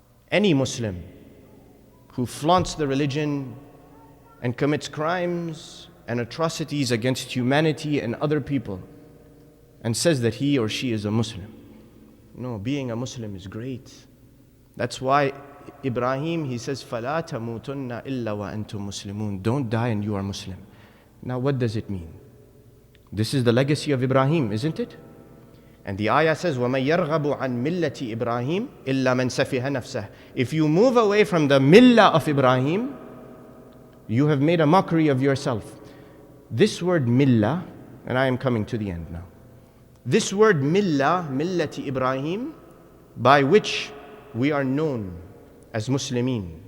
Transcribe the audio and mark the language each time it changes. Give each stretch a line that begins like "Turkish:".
English: Any Muslim who flaunts the religion and commits crimes and atrocities against humanity and other people and says that he or she is a Muslim. No, being a Muslim is great. That's why Ibrahim, he says,
Arabic: فَلَا تَمُوتُنَّ إِلَّا وَأَنْتُمْ مُسْلِمُونَ.
English: Don't die and you are Muslim. Now what does it mean? This is the legacy of Ibrahim, isn't it? And the ayah says,
Arabic: وَمَنْ يَرْغَبُ عَنْ مِلَّةِ إِبْرَاهِيمَ إِلَّا مَنْ سَفِهَ نَفْسَهُ.
English: If you move away from the millah of Ibrahim, you have made a mockery of yourself. This word millah, and I am coming to the end now. This word millah, millati Ibrahim, by which we are known as Muslimin.